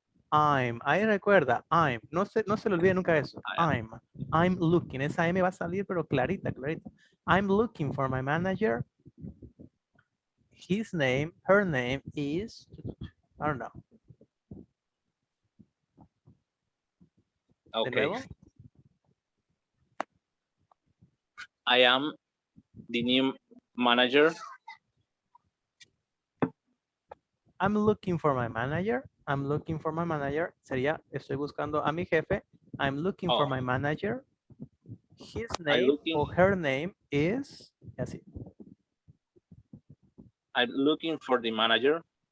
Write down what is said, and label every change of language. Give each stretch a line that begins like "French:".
Spanish: Ahí recuerda, no se le olvide nunca eso.
English: I'm looking.
Spanish: Esa M va a salir, pero clarita.
English: I'm looking for my manager. His name, her name is, I don't know. Okay. I am the new manager. I'm looking for my manager. I'm looking for my manager.
Spanish: Sería, estoy buscando a mi jefe.
English: I'm looking for my manager. His name or her name is,
Spanish: así.
English: I'm looking for the manager.